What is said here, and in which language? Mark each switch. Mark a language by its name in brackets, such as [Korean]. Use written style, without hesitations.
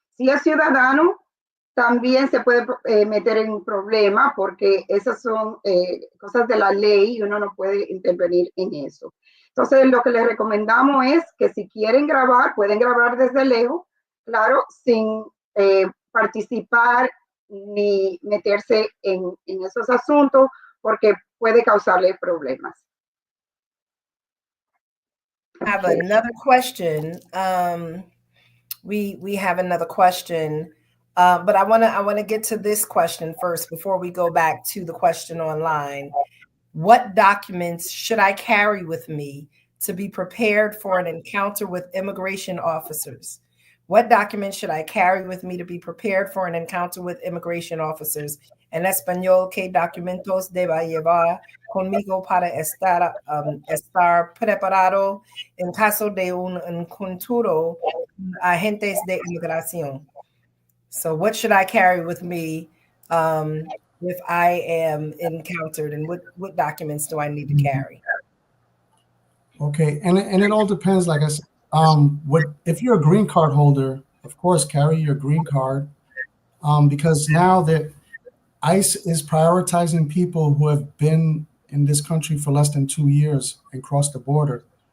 [Spanish] Si es ciudadano, también se puede meter en un problema porque esas son cosas de la ley y uno no puede intervenir en eso. Entonces, lo que les recomendamos es que si quieren grabar, pueden grabar desde lejos, claro, sin participar ni meterse en esos asuntos porque puede causarle problemas. [English] I have another question. We have another question, but I want to get to this question first before we go back to the question online. What documents should I carry with me to be prepared for an encounter with immigration officers? What documents should I carry with me to be prepared for an encounter with immigration officers? [Spanish] En español, ¿qué documentos deba llevar conmigo para estar preparado en caso de un encuentro con agentes de inmigración? [English] So what should I carry with me if I am encountered, and what documents do I need to carry? Okay, and it all depends. Like I said, what if you're a green card holder? Of course, carry your green card, because now that ICE is prioritizing people who have been in this country for less than 2 years and crossed the border.